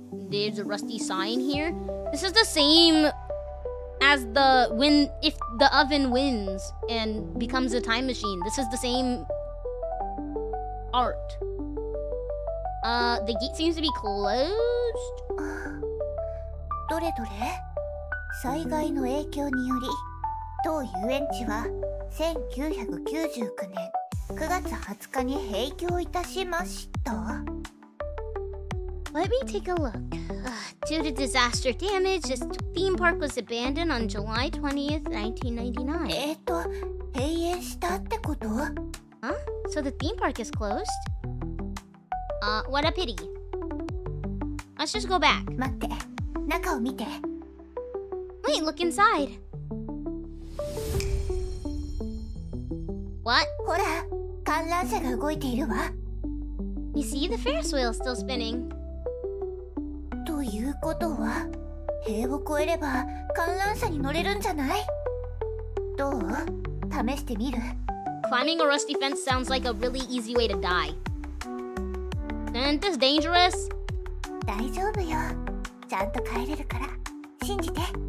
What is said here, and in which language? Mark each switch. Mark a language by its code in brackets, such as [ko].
[en] There's a rusty sign here. This is the same as if the oven wins and becomes a time machine. This is the same art. The gate seems to be closed. [ja] どれどれ？災害の影響により当遊園地は1999年9月20日に閉業いたしました。 [en] Let me take a look. Due to disaster damage, this theme park was abandoned on July 20th, 1999. [ja] 閉園したってこと？ [en] Huh? So the theme park is closed? What a pity. Let's just go back. [ja] 待って、中を見て。 [en] Wait, look inside. What? [ja] ほら、観覧車が動いているわ。 [en] You see, the Ferris wheel is still spinning. [ja] ということは、塀を越えれば観覧車に乗れるんじゃない？どう？試してみる？ [en] Climbing a rusty fence sounds like a really easy way to die. Isn't this dangerous? [ja] 大丈夫よ。ちゃんと帰れるから信じて。